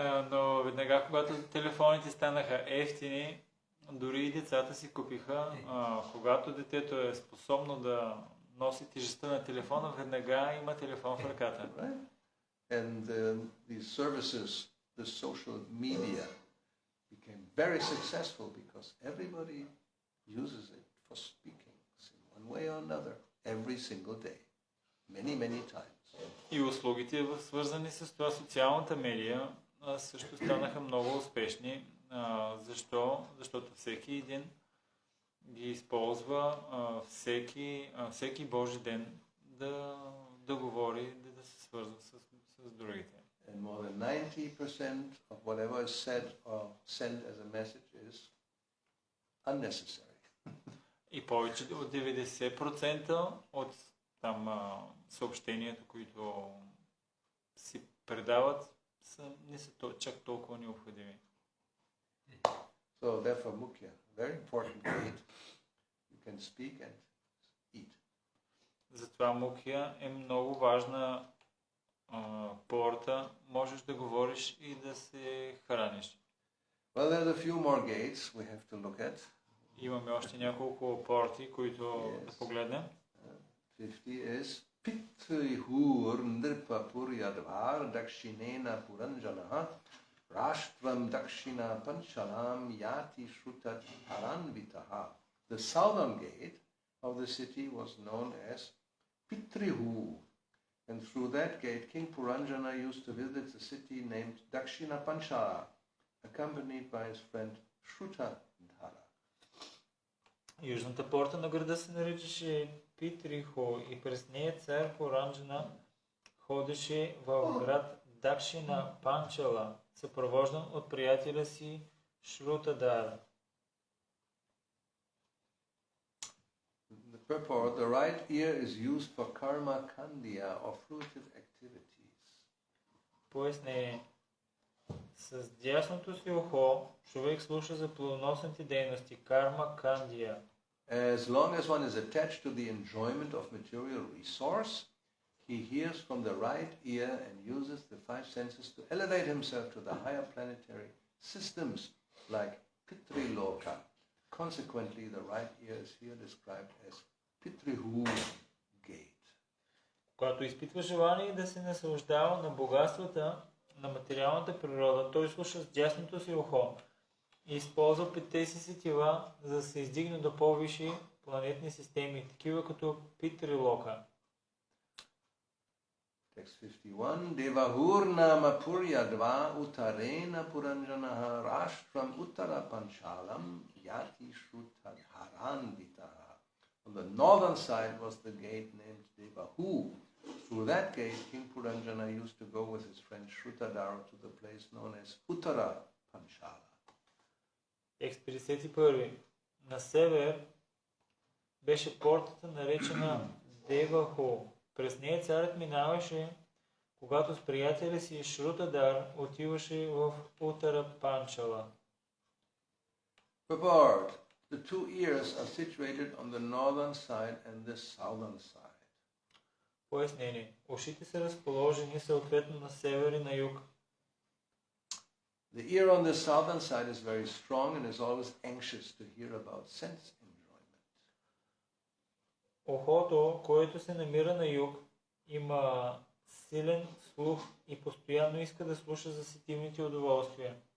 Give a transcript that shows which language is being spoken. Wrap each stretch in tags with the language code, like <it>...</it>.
<bg>Но веднага, когато телефоните станаха ефтини, дори и децата си купиха. Когато детето е способно да носи тежестта на телефона, веднага има телефон в ръката.</bg> <en>Right? And these services, the social media, became very successful because everybody uses it for speaking in one way or another every single day, many times.</en> <bg>И услугите, свързани с това социалната медия, също станаха много успешни. Защо? Защото всеки един ги използва всеки Божи ден да говори, да се свързва с другите.</bg> <en>And more than 90% of whatever is said or sent as a message is unnecessary.</en> <bg>И повече от 90% от съобщенията, които си предават, не са чак толкова необходими.</bg> <en>So therefore Mukhya, very important gate. You can speak and eat.</en> <bg>Затова Мукхя е много важна порта. Можеш да говориш и да се храниш.</bg> <en>Well, there are a few more gates we have to look at.</en> <bg>Имаме още няколко порти, които да погледнем.</bg> <sa>50 is Pitrihur Nripapur Yadvar Dakshinena Puranjanaha Rashtvam Dakshina Panchalam Yati Shrutat Aranvitaha.</sa> <en>The southern gate of the city was known as Pitrihu, and through that gate King Puranjana used to visit the city named Dakshina Panchala, accompanied by his friend Shrutadhara.</en> <bg>Южната порта на града се наричаше Питрихо и през нея цар Пуранджана ходеше в град Дакшина Панчала, съпровождан от приятеля си Шрутадара.</bg> <en>The purport, the right ear is used for karma kandya or fruitive activities.</en> <bg>Пояснение. С дясното си ухо човек слуша за плодоносните дейности, карма кандия.</bg> <en>As long as one is attached to the enjoyment of material resource, he hears from the right ear and uses the five senses to elevate himself to the higher planetary systems like Pitriloka. Consequently, the right ear is here described as Pitrihu gate.</en> <bg>Когато изпитва желание да се наслаждава на богатствата на материалната природа, той слуша с дясното си ухо и използва петте си сетива, за да се издигне до по-висши планетни системи, такива като Питрилока.</bg> <en>Text 51.</en> <sa>Devahurnama puryadva uttarena puranjanaha rashtram uttara panchalam yati shrutadharan vitaha.</sa> <en>On the northern side was the gate named Devahu. Through that gate, King Puranjana used to go with his friend Shrutadhara to the place known as Uttara Panchala.</en> <bg>Текст 51. На север беше портата, наречена Деваху. През нея царят минаваше, когато с приятеля си Шрутадар отиваше в Утара Панчала.</bg> <en>Purport. The two ears are situated on the northern side and the southern side.</en> <bg>Пояснение. Ушите са разположени съответно на север и на юг.</bg> <en>The ear on the southern side is very strong and is always anxious to hear about sense enjoyment.</en> <bg>Ухото, което се намира на юг, има силен слух и постоянно иска да слуша за сетивните удоволствия.</bg>